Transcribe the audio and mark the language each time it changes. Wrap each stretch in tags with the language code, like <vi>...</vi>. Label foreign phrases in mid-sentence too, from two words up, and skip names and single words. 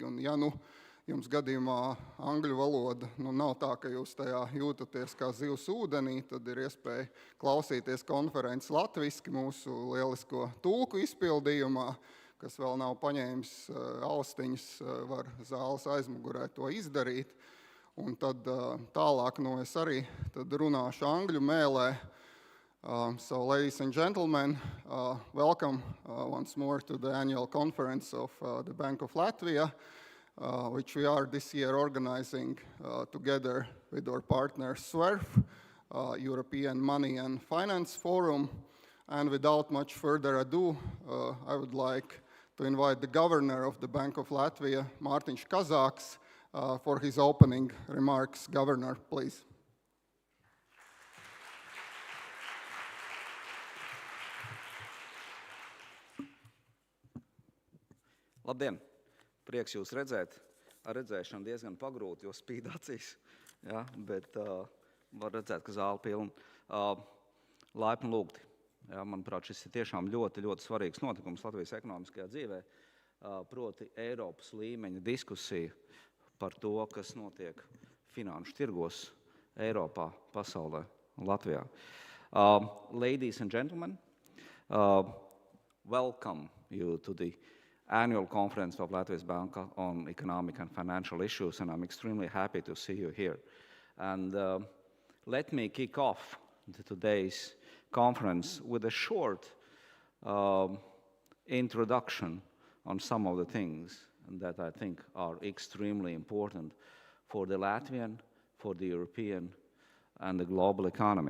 <lv>Un ja jums gadījumā angļu valoda nav tā, ka jūs tajā jūtaties kā zivs ūdenī, tad ir iespēja klausīties konferences latviski mūsu lielisko tulku izpildījumā, kas vēl nav paņēmis austiņas, var zāles aizmugurē to izdarīt. Un tad tālāk es arī runāšu angļu mēlē.</lv> <en>So, ladies and gentlemen, welcome once more to the annual conference of the Bank of Latvia, which we are this year organizing together with our partner SUERF, European Money and Finance Forum. And without much further ado, I would like to invite the Governor of the Bank of Latvia, Mārtiņš Kazāks, for his opening remarks. Governor, please.</en> <lv>Labdien! Prieks jūs redzēt. Ar redzēšanu diezgan pagrūti, jo spīd acīs. Ja, bet var redzēt, ka zāle pilna. Laipni lūgti. Ja, manuprāt, šis ir tiešām ļoti, ļoti svarīgs notikums Latvijas ekonomiskajā dzīvē. Proti Eiropas līmeņa diskusija par to, kas notiek finanšu tirgos Eiropā, pasaulē, Latvijā.</lv> <en>Ladies and gentlemen, welcome you to the annual conference of Latvijas Banka on economic and financial issues, and I'm extremely happy to see you here. And let me kick off today's conference with a short introduction on some of the things that I think are extremely important for the Latvian, for the European, and the global economy.</en>